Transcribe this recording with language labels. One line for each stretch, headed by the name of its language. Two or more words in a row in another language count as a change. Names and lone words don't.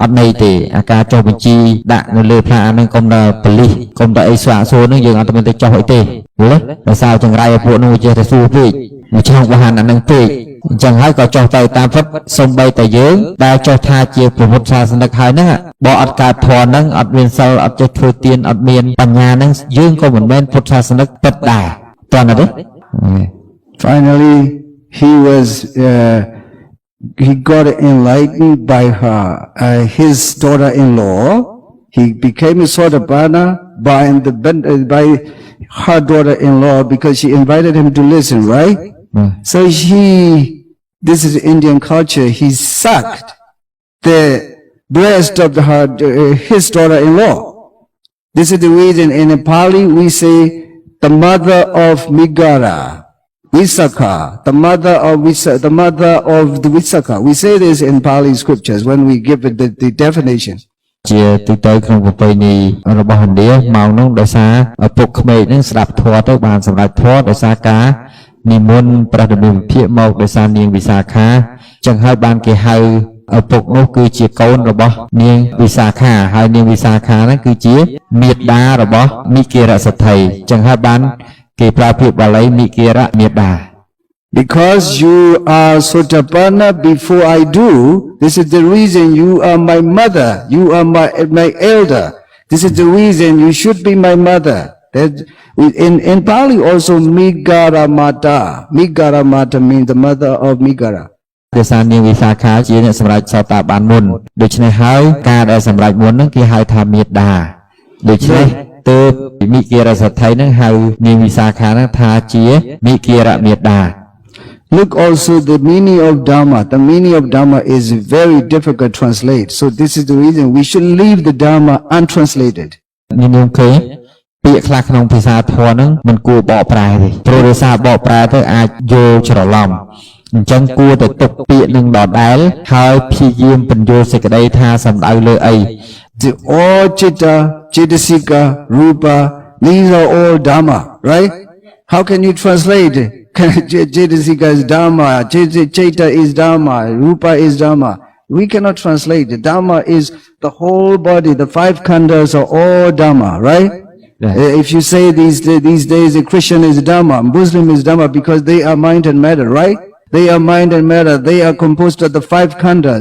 Khmer: ត់ន័យទេអាការចុះបញ្ជីដាក់នៅលើផ្លាកហ្នឹងកុំដល់ប៉ូលីសកុំដល់អីស្វាក់សួរហ្នឹងយើងអត់មានទៅចុះអីទេយល់ទេដោយសារចង្រៃឲ្យពួកនោះចេះតែសួរពេកមកចង់បហានអាហ្នឹងពេកអញ្ចឹងហើយក៏ចុះទៅតាមពិតសំបីតែយើងដែលចុះថាជាពុទ្ធសាសនិកហើយហ្នឹងបើអត់កើតធម៌ហ្នឹងអត់មានសិលអត់ចេះធ្វើទានអត់មានបញ្ញាហ្នឹងយើងក៏មិនមែនពុទ្ធសាសនិកពិតដែរតើណាទេ
English: Finally he got enlightened by his daughter-in-law. He became a Sotapanna by her daughter-in-law because she invited him to listen, right? So this is Indian culture, he sucked the breast of his daughter-in-law. This is the reason in Pali we say the mother of Migara, Visakha, the mother of the Visakha. We say this in Pali scriptures when we give it the definition.
Khmer: ជាទូទៅក្នុងប្រពៃណីរបស់ឥណ្ឌាមកនោះដោយសារឪពុកក្មេកនឹងស្ដាប់ធម៌ទៅបានសម្រេចធម៌ដោយសារការនិមន្តព្រះដមេភិកមកដោយសារនាងវិសាខាចឹងហើយបានគេហៅឪពុកនោះគឺជាកូនរបស់នាងវិសាខាហើយនាងវិសាខាហ្នឹងគឺជាមាតារបស់មិគិរសទ្ធិចឹងហើយបានគេប្រើពាក្យបាលីមិគិរមាតា
English: Because you are Sotapanna before I do, this is the reason you are my mother, you are my elder. This is the reason you should be my mother. That in Pali also Migara Mata. Migara Mata means the mother of Migara.
Khmer: ដោយសារនាងវិសាខាជាអ្នកសម្រេចសតាបានមុនដូច្នេះហើយការដែលសម្រេចមុនហ្នឹងគេហៅថាមេតាដូច្នេះទើបមិគិរសទ្ធិហ្នឹងហៅនាងវិសាខាហ្នឹងថាជាមិគិរមេតា
English: Look also the meaning of Dhamma. The meaning of Dhamma is very difficult to translate. So this is the reason we should leave the Dhamma untranslated.
Khmer: នាងឃើញពាក្យខ្លះក្នុងភាសាធម៌ហ្នឹងមិនគួរបកប្រែទេព្រោះដោយសារបកប្រែទៅអាចយល់ច្រឡំអញ្ចឹងគួរតែទុកពាក្យនឹងដដែលហើយព្យាយាមបញ្យល់សេចក្តីថាសំដៅលើអី
English: The all
Pali: chitta, chittasika, rupa,
English: these are all Dhamma, right? How can you translate? Chittasika is Dhamma, chitta is Dhamma, rupa is Dhamma. We cannot translate. The Dhamma is the whole body. The five khandhas are all Dhamma, right? If you say these days a Christian is Dhamma, Muslim is Dhamma because they are mind and matter, right? They are mind and matter. They are composed of the five khandhas.